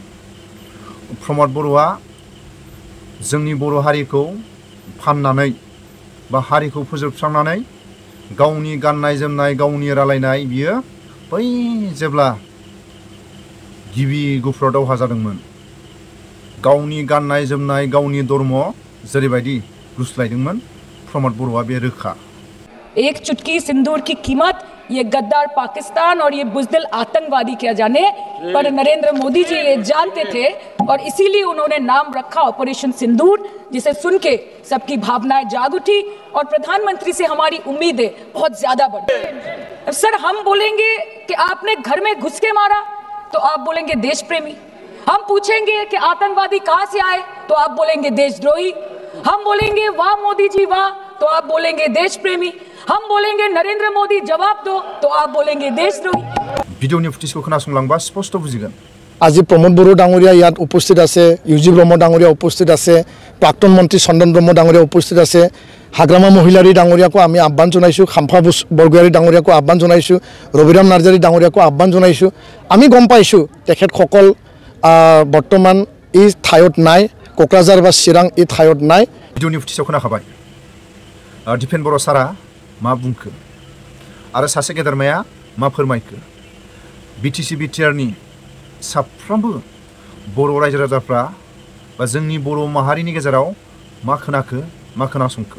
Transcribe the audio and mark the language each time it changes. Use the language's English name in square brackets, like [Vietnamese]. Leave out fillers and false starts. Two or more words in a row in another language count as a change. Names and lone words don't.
[Bodo] प्रमद बर'आ जोंनि बर' हारिखौ फाननानै बा हारिखौ फोजोबस्रांनानै गावनि गाननाय जोमनाय गावनि रायलायनाय बियो बै जेब्ला गिबि गुफुराव दावहा जादोंमोन गावनि गाननाय जोमनाय गावनि धर्म जेरैबायदि गुस्लायदोंमोन प्रमद बर'आ बे रोखा। [Hindi] एक चुटकी सिंदूर की कीमत ये गद्दार पाकिस्तान और ये बुज़दिल आतंकवादी क्या जाने, पर नरेंद्र मोदी जी ये जानते थे और इसीलिए उन्होंने नाम रखा ऑपरेशन सिंदूर, जिसे सुन के सबकी भावनाएं जाग उठी और प्रधानमंत्री से हमारी उम्मीदें बहुत ज्यादा बढ़ गई। सर, हम बोलेंगे कि आपने घर में घुस के मारा तो आप बोलेंगे देश प्रेमी। हम पूछेंगे कि आतंकवादी कहां से आए तो आप बोलेंगे देशद्रोही। हम बोलेंगे वाह मोदी जी वाह तो आप बोलेंगे देश प्रेमी। हम बोलेंगे नरेंद्र मोदी जवाब दो तो आप बोलेंगे देशद्रोही। [Bodo] भिडिअनि फुटेजखौ खोनासंलांबा स्पष्ट बुजिगोन। [Assamese] আজি प्रमोद बड़ो डांगरिया ইয়াত उपस्थित আছে, ইউজি ব্ৰহ্ম ডাঙৰীয়া উপস্থিত আছে, প্ৰাক্তন মন্ত্ৰী চন্দন ব্ৰহ্ম ডাঙৰীয়া উপস্থিত আছে, হাগ্ৰামা মহিলাৰী ডাঙৰীয়াকো আমি আহ্বান জনাইছোঁ, খাম্ফা বৰগোহাঁই ডাঙৰীয়াকো আহ্বান জনাইছোঁ, ৰবিৰাম নাৰ্জাৰী ডাঙৰীয়াকো আহ্বান জনাইছোঁ। আমি গম পাইছোঁ তেখেতসকল বৰ্তমান এই ঠাইত নাই, কোকৰাঝাৰ বা চিৰাং এই ঠাইত নাই। [Bodo] भिडिअनि फुटेजाव खोनाखाबाय दिपेन बर' सारा मा बुंखो आरो सासे गेदेरमाया मा फोरमायखो। बिटिसि बिटिआरनि साफ्रोमबो बर' रायजो राजाफ्रा बा जोंनि बर' माहारिनि गेजेराव मा खोनाखो मा खोनासंखो।